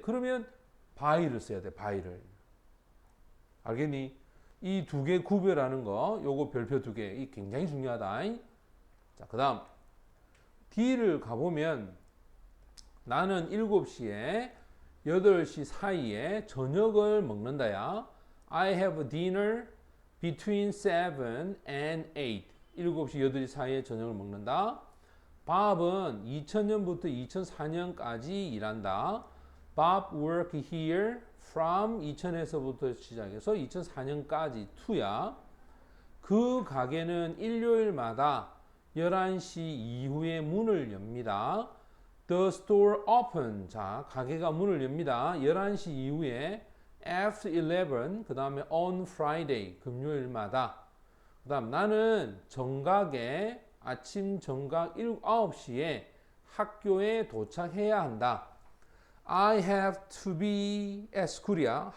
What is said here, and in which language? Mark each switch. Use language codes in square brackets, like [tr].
[ko] 그러면 by를 써야 돼, by를. 알겠니? 이 두 개 구별하는 거, 요거 별표 두 개, 이 굉장히 중요하다. 자, 그 다음 D를 가보면 나는 7시에 8시 사이에 저녁을 먹는다야. [en] I have dinner between 7 and 8. [ko] 7시, 8시 사이에 저녁을 먹는다. Bob은 2000년부터 2004년까지 일한다. [en] Bob work here from [ko] 2000에서부터 시작해서 2004년까지 to야. 그 가게는 일요일마다 11시 이후에 문을 엽니다. [en] The store open. [ko] 자, 가게가 문을 엽니다. 11시 이후에 [en] after 11, [ko] 그 다음에 [en] on Friday, [ko] 금요일마다. 그 다음 나는 정각에 아침 정각 9시에 학교에 도착해야 한다. [en] I have to be at school이야.